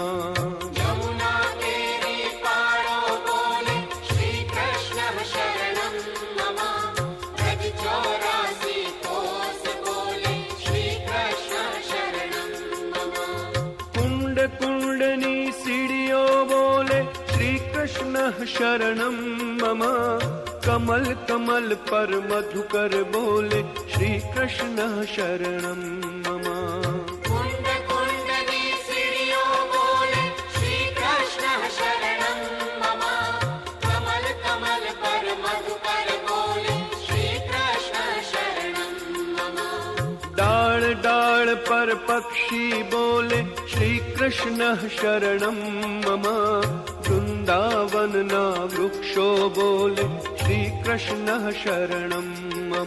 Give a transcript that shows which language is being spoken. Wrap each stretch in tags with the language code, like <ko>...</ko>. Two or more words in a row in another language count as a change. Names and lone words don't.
<gu>યમુના કેરી પારો બોલે</gu> <sa>श्रीकृष्णः शरणं मम</sa> <gu>બ્રજ 84 કોસ બોલે</gu> <sa>श्रीकृष्णः शरणं मम</sa> <gu>કુંડ કુંડની સીઢીઓ બોલે</gu> <sa>श्रीकृष्णः शरणं मम</sa> <gu>કમળ કમળ પર મધુકર બોલે</gu> <sa>श्रीकृष्णः शरणं मम</sa> <gu>કુંડ કુંડની સીઢીઓ બોલે</gu> <sa>श्रीकृष्णः शरणं मम</sa> <gu>કમળ કમળ પર મધુકર બોલે</gu> <sa>श्रीकृष्णः शरणं मम</sa> <gu>ડાળ ડાળ પર પક્ષી બોલે</gu> <sa>श्रीकृष्णः शरणं मम</sa> <gu>વૃંદાવન ના વૃક્ષો બોલે</gu> <sa>श्रीकृष्णः शरणं मम</sa>